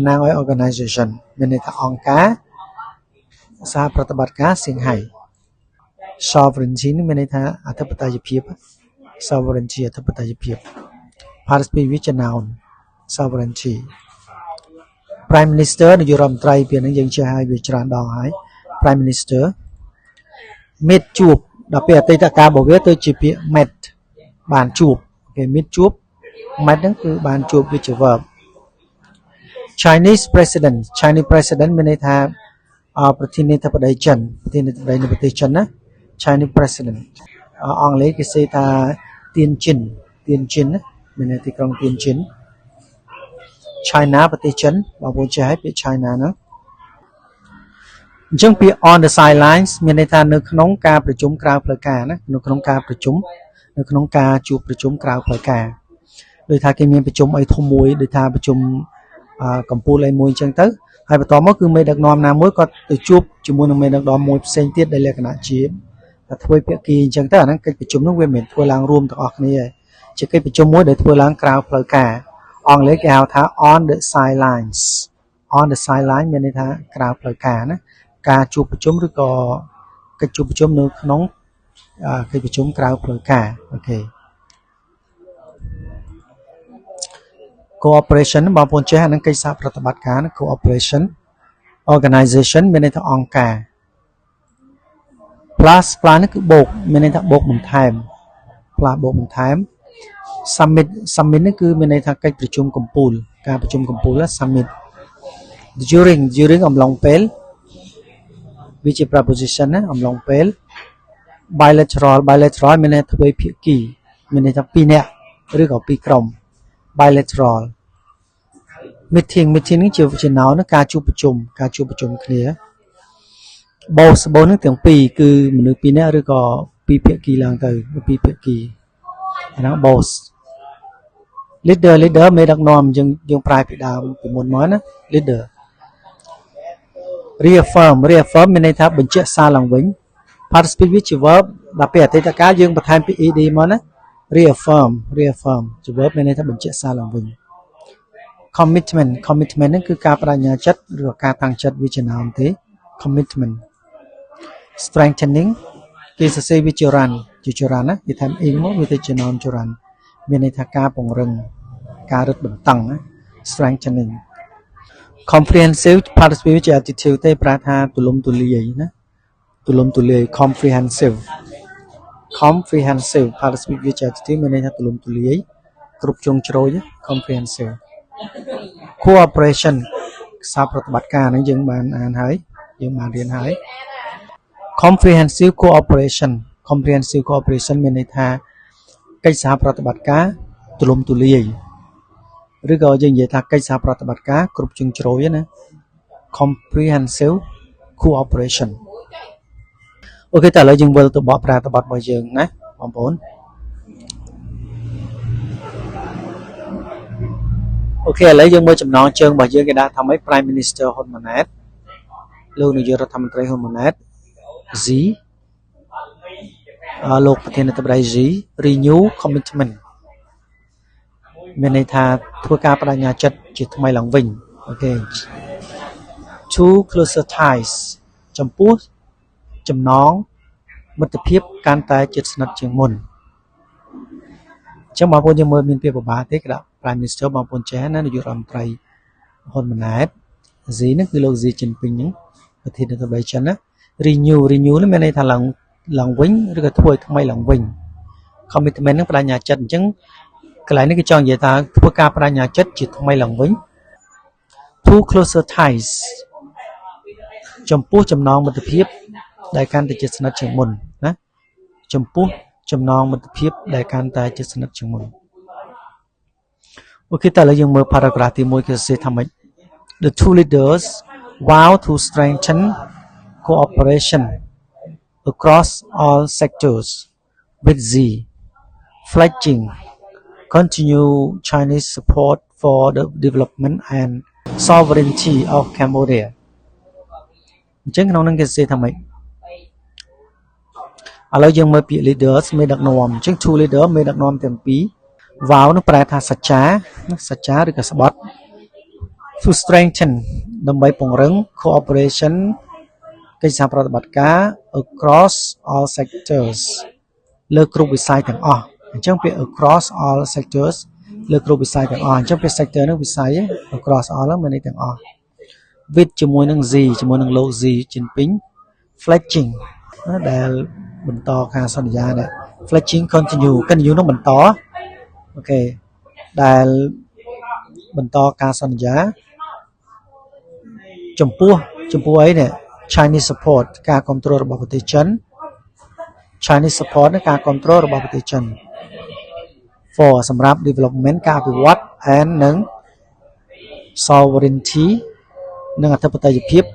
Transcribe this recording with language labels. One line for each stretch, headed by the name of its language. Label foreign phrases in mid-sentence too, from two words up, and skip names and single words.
Khmer: ណាងឲ្យ Organization មានន័យថាអង្គការសហប្រតិបត្តិការ Shanghai Sovereignty នេះមានន័យថាអធិបតេយ្យភាព Sovereignty អធិបតេយ្យភាព Participate វាជា
English: noun Sovereignty Prime Minister
Khmer: នាយករដ្ឋមន្ត្រីពាក្យហ្នឹងយើងចេះហើយវាច្រើនដងហើយ
English: Prime Minister meet
Khmer: ជួបដល់ពេលអតីតកាលរបស់វាទៅជាពាក្យ met បានជួបគេ meet ជួប met ហ្នឹងគឺបានជួបវាជា verb
English: Chinese president
Khmer: មានន័យថាប្រធានាធិបតីចិនប្រធានាធិបតីនៃប្រទេសចិនណា
English: Chinese president
Khmer: អង់គ្លេសគេសេថាទៀនជិនណាមានន័យទីក្រុងទៀនជិន China ប្រ ទេសចិនបងប្អូនចេះហើយពាក្យ China ហ្នឹងអញ្ចឹងពាក្យ
English: on the sidelines
Khmer: មានន័យថានៅក្នុងការប្រជុំក្រៅផ្លូវការណានៅក្នុងការប្រជុំនៅក្នុងការ ជួបប្រជុំក្រៅផ្លូវការដូចថាគេមានប្រជុំអីធំមួយដូចថាប្រជុំកម្ពុជាអីមួយអញ្ចឹងទៅហើយបន្តមកគឺមេ ដឹកនាំណាមួយគាត់ទៅជួបជាមួយនឹងមេដឹកនាំមួយផ្សេងទៀតដែលលក្ខណៈជាធ្វើភាគីអញ្ចឹងទៅអាហ្នឹងកិច្ចប្រជុំនោះវាមិនមែនធ្វើឡើងរួមទាំងអស់គ្នាទេជាកិច្ចប្រជុំមួយដែលធ្វើឡើងក្រៅផ្លូវការអង់គ្លេសគេហៅថា
English: on the sidelines
Khmer: មានន័យថាក្រៅផ្លូវការណាការជួបប្រជុំឬក៏កិច្ចជួបប្រជុំនៅក្នុងកិច្ចប្រជុំក្រៅផ្លូវការអូខេ cooperation បងប្អូនចេះអានឹងកិច្ចសហប្រតិបត្តិការ
English: cooperation organization
Khmer: មានន័យថាអង្គការ plus នេះគឺបូកមានន័យថាបូកបន្ថែម plus បូកបន្ថែម summit នេះគឺមានន័យថាកិច្ចប្រជុំកំពូលការប្រជុំកំពូល
English: summit during
Khmer: អំឡុងពេលវាជា preposition ណាអំឡុងពេល bilateral មានន័យថាទ្វេភាគីមានន័យថាពីរនាក់ឬក៏ពីរក្រុម
English: bilateral meeting
Khmer: នេះជាណោណាការជួបប្រជុំគ្នា boss នឹងទាំងពីរគឺមនុស្សពីរនាក់ឬក៏ពីរភាគីឡើងទៅពីរភាគីអាហ្នឹង
English: boss leader
Khmer: មេដឹកនាំយើងប្រើពីដើមពីមុនមកណា leader reaffirm មានន័យថាបញ្ជាក់សារឡើងវិញ participle វាជា verb ដល់ពេលអតីតកាលយើងបន្ថែមពី ed មកណា reaffirm ជា verb មានន័យថាបញ្ជាក់សារឡើងវិញ commitment ហ្នឹងគឺការបដិញ្ញាចិត្តឬក៏ការតាំងចិត្តវាជា noun ទេ
English: commitment strengthening
Khmer: គេសរសេរវាជា run ណាគេថែម ing មកវាទៅជា noun ជា run មានន័យថាការពង្រឹងការរឹតបន្តឹងណា
English: strengthening comprehensive participle
Khmer: ជា attitude ទេប្រើថាទូលំទូលាយណាទូលំទូលាយ comprehensive participle វាជា attitude មានន័យថាទូលំទូលាយគ្រប់ជ្រុងជ្រោយ
English: comprehensive cooperation
Khmer: សារប្រតិបត្តិការ ហ្នឹងយើងបានអានហើយយើងបានរៀនហើយ
English: comprehensive cooperation
Khmer: មានន័យថាកិច្ចសហប្រតិបត្តិការទូលំទូលាយឬក៏យើងនិយាយថាកិច្ចសហប្រតិបត្តិការគ្រប់ជ្រុងជ្រោយណា
English: comprehensive cooperation
Khmer: អូខេតើឥឡូវយើងវិលទៅបកប្រតិបត្តិរបស់យើងណាបងប្អូន អូខេឥឡូវយើងមើលចំណងជើងរបស់យើងគេដាក់ថាម៉េច
English: Prime Minister
Khmer: ហ៊ុនម៉ាណែតលោកនាយករដ្ឋមន្ត្រីហ៊ុនម៉ាណែត Z លោកប្រធានាធិបតី Z
English: renew commitment
Khmer: មានន័យថាធ្វើការបដិញ្ញាចិត្តជាថ្មីឡើងវិញអូខេ
English: to closer ties
Khmer: ចំពោះ ចំណងមិត្តភាពកាន់តែជិតស្និទ្ធជាងមុនអញ្ចឹងបងប្អូនយើងមើលមានពាក្យបបាទេគេដាក់
English: Prime Minister
Khmer: បងប្អូនចេះណានាយករដ្ឋមន្ត្រីហ៊ុនម៉ាណែត Z ហ្នឹង គឺលោក Xi Jinping ហ្នឹងប្រធានាធិបតីចិនណា renew នេះមានន័យថាឡើងវិញឬក៏ធ្វើឲ្យថ្មីឡើងវិញ commitment ហ្នឹងបដិញ្ញាចិត្តអញ្ចឹង កន្លែងនេះគេចង់និយាយថាធ្វើការបដិញ្ញាចិត្តជាថ្មីឡើងវិញ
English: to closer ties
Khmer: ចំពោះចំណងមិ ត្តភាពដែលកាន់តែជិតស្និទ្ធជាងមុនណាចំពោះចំណងមិត្តភាព ដែលកាន់តែជិតស្និទ្ធជាងមុនអូខេតើឥឡូវយើងមើល paragraph ទី1គេសរសេរថាម៉េច
English: The two leaders vow to strengthen cooperation across all sectors with Z pledging continue Chinese support for the development and sovereignty of Cambodia
Khmer: អញ្ចឹងក្នុងនោះគេសរសេរថាម៉េចឥ ឡូវយើងមើលពាក្យ leaders មេដឹកនាំអញ្ចឹង
English: two leader
Khmer: មេដឹកនាំទាំងពីរ vow នោះប្រែថាសច្ចាឬ ក៏ស្បត់
English: to strengthen
Khmer: ដើម្បីពង្រឹង cooperation កិច្ចសហប្រតិបត្តិការ
English: across all sectors
Khmer: លើគ្រប់វិស័យទាំងអស់អញ្ចឹងពាក្យ
English: across all sectors
Khmer: លើគ្រប់វិស័យទាំងអស់អញ្ចឹងពាក្យ sector នោះវិស័យ
English: across all
Khmer: ហ្នឹងមានន័យទាំងអស់ with ជាមួយនឹង Z ជាមួយនឹងលោក Z Jinping pledging ដែលបន្តការសន្យាដែរ
English: pledging continue
Khmer: នោះបន្តអូខេដែលបន្តការសន្យា ចំពោះអីនេះ
English: Chinese support
Khmer: ការគ្រប់គ្រងរបស់ប្រទេសចិន
English: Chinese support
Khmer: នៃការគ្រប់គ្រងរបស់ប្រទេសចិន for សម្រាប់ development ការអភិវឌ្ឍ and និង sovereignty និងអធិបតេយ្យភាព